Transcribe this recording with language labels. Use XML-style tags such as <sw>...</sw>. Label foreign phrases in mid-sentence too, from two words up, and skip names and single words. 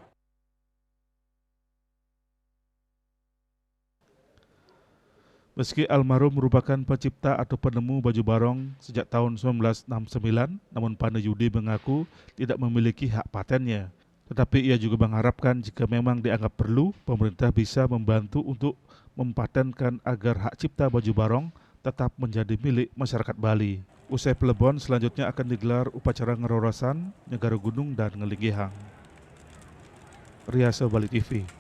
<id>Meski almarhum merupakan pencipta atau penemu baju barong sejak tahun 1969, namun Pandai Yudi mengaku tidak memiliki hak patennya. Tetapi ia juga mengharapkan jika memang dianggap perlu, pemerintah bisa membantu untuk mempatenkan agar hak cipta baju barong tetap menjadi milik masyarakat Bali. Usai pelebon, selanjutnya akan digelar upacara ngerorosan, Nyegara Gunung, dan Ngelingihang. Riasa Bali TV.</id>